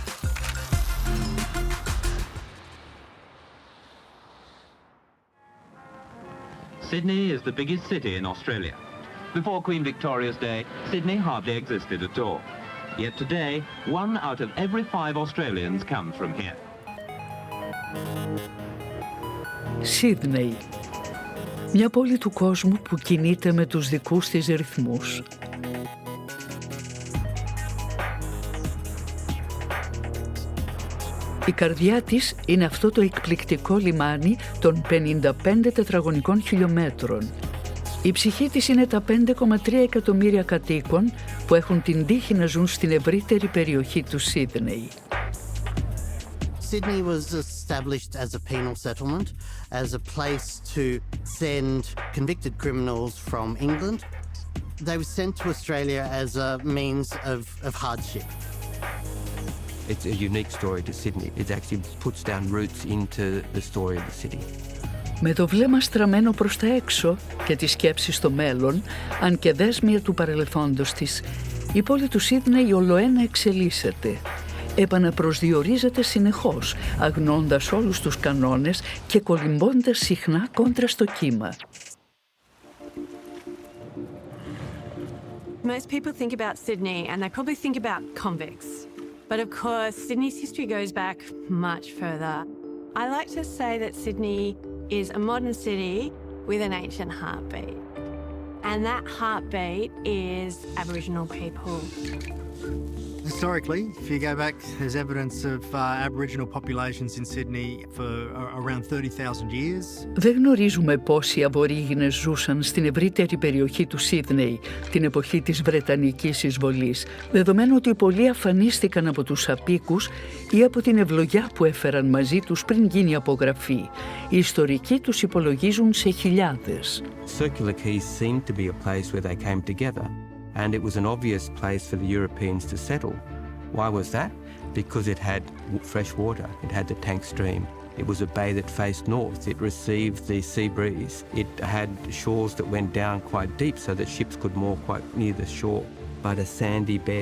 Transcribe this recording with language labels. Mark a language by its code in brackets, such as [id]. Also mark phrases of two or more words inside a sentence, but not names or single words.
[en] Sydney is the biggest city in Australia. Before Queen Victoria's day, Sydney hardly existed at all. Yet today, 1 out of every 5 Australians comes from here. [el] Σίδνεϊ. Μια πόλη του κόσμου που κινείται με τους δικούς της ρυθμούς. Η καρδιά της είναι αυτό το εκπληκτικό λιμάνι των 55 τετραγωνικών χιλιόμετρων. Η ψυχή της είναι τα 5,3 εκατομμύρια κατοίκων που έχουν την τύχη να ζουν στην ευρύτερη περιοχή του Σίδνεϊ. [en] Sydney was established as a penal settlement, as a place to send convicted criminals from England. They were sent to Australia as a means of hardship. It's a unique story to Sydney. It actually puts down roots into the story of the city. [el] Με το βλέμμα στραμμένο προς τα έξω και τη σκέψη στο μέλλον, αν και δέσμια του παρελθόντος της, η πόλη του Σίδνεϊ ολοένα εξελίσσεται. Επαναπροσδιορίζεται συνεχώς, αγνώντας όλους τους κανόνες και κολυμπώντας συχνά κόντρα στο κύμα. [en] Most people think about Sydney and they probably think about convicts. But of course, Sydney's history goes back much further. I like to say that Sydney is a modern city with an ancient heartbeat. And that heartbeat is Aboriginal people. Historically, if you go back, there's evidence of Aboriginal populations in Sydney for around 30,000 years. [el] Δεν γνωρίζουμε πόσοι Αβορίγινες ζούσαν στην ευρύτερη περιοχή του Σίδνεϊ την εποχή της Βρετανικής εισβολής, δεδομένου ότι πολλοί αφανίστηκαν από τους απίκους ή από την ευλογιά που έφεραν μαζί τους πριν γίνει απογραφή. Οι ιστορικοί τους υπολογίζουν σε χιλιάδες. [en] Circular Quays seemed to be a place where they came together. And it was an obvious place for the Europeans to settle. Why was that? Because it had fresh water, it had the Tank Stream. It was a bay that faced north, it received the sea breeze. It had shores that went down quite deep so that ships could moor quite near the shore, but a sandy bed.